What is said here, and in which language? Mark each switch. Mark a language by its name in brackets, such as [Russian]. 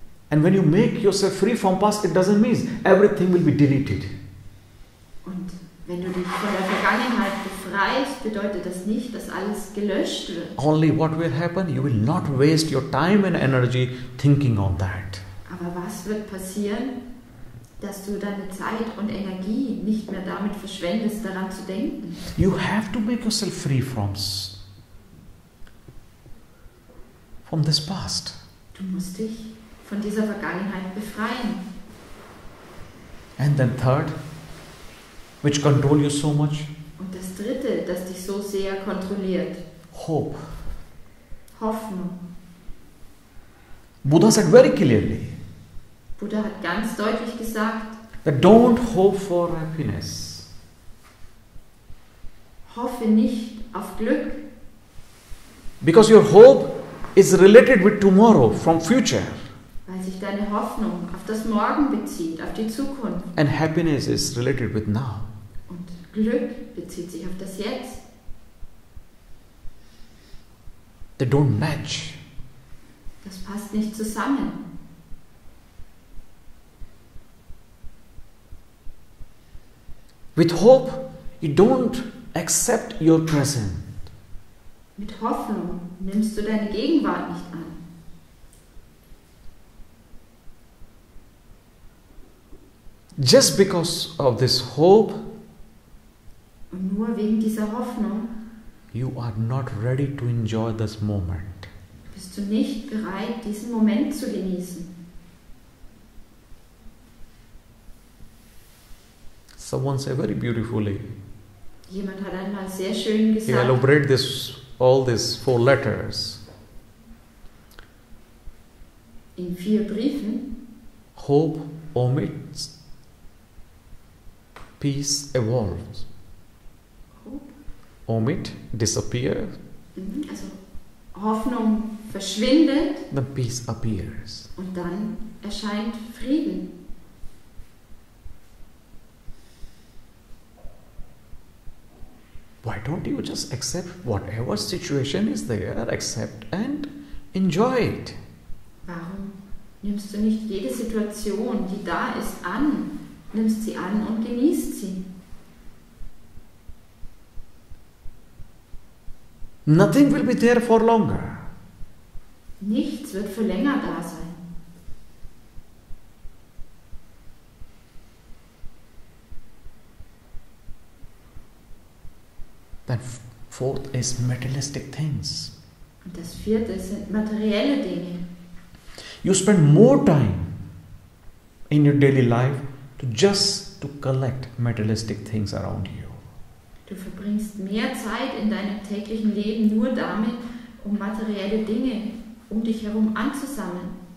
[English] And when you make yourself free from past, it doesn't mean everything will be deleted. [German] Und wenn du dich von der Vergangenheit befreist, bedeutet das nicht, dass alles gelöscht wird. [English] Only what will happen, you will not waste your time and energy thinking on that. [German] Aber was wird passieren, dass du deine Zeit und Energie nicht mehr damit verschwendest, daran zu denken? [English] You have to make yourself free from this past. [German] Du musst dich von dieser Vergangenheit befreien. [English] And then third, which control you so much? [German] Und das Dritte, das dich so sehr kontrolliert, [English] Hope. [German] Hoffnung. [English] Buddha said very clearly [German] Buddha hat ganz deutlich gesagt, [English] that don't hope for happiness. [German] hoffe nicht auf Glück, [English] Because your hope is related with tomorrow, from future. [German] weil sich deine Hoffnung auf das Morgen bezieht, auf die Zukunft. [English] And happiness is related with now. [German] Und Glück bezieht sich auf das Jetzt. [English] They don't match. [German] Das passt nicht zusammen. [English] With hope, you don't accept your present. [German] Mit Hoffnung nimmst du deine Gegenwart nicht an. [English] Just because of this hope, [German] Und nur wegen dieser Hoffnung [English] you are not ready to enjoy this moment. [German] bist du nicht bereit, diesen Moment zu genießen. [English] Someone said very beautifully, [German] Jemand hat einmal sehr schön gesagt, [English] elaborated all these 4 letters. [German] in 4 Briefen: [English] Hope omits, peace evolves. Omit, disappear, [German] Also Hoffnung verschwindet [English] then peace appears. [German] und dann erscheint Frieden. [English] Why don't you just accept whatever situation is there, accept and enjoy it? [German] Warum nimmst du nicht jede Situation, die da ist, an? Nimmst sie an und genießt sie. [English] Nothing will be there for longer. [German] Nichts wird für länger da sein. [English] Then fourth is materialistic things. [German] Und das 4. sind materielle Dinge. [English] You spend more time in your daily life to collect materialistic things around you. [German] Du verbringst mehr Zeit in deinem täglichen Leben nur damit, um materielle Dinge um dich herum anzusammeln.